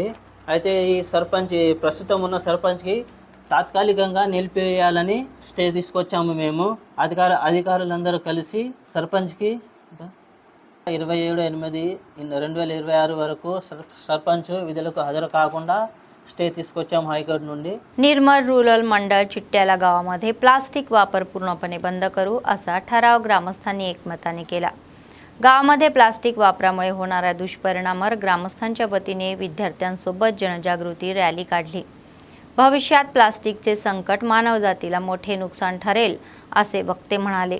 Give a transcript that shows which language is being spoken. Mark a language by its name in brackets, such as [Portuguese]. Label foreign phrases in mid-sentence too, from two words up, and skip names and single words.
[Telugu] అయితే ఈ సర్పంచ్ ప్రస్తుతం ఉన్న సర్పంచ్కి తాత్కాలికంగా నిలిపేయాలని స్టే తీసుకొచ్చాము. మేము అధికారులందరూ కలిసి సర్పంచ్కి 27/8/2026 వరకు సర్పంచ్ విధులకు హాజరు కాకుండా स्टे తీసుకొచ్చాము हायकोर्ट నుండి. [Marathi] निर्मल रूरल मंडळ चिट्ट्याला गावामध्ये प्लास्टिक वापर पूर्णपणे बंद करू असा ठराव ग्रामस्थांनी एकमताने केला. गावामध्ये प्लास्टिक वापरामुळे होणाऱ्या दुष्परिणामावर ग्रामस्थांच्या वतीने विद्यार्थ्यांसोबत जनजागृती रॅली काढली. भविष्यात प्लास्टिकचे संकट मानवजातीला मोठे नुकसान ठरेल असे वक्ते म्हणाले.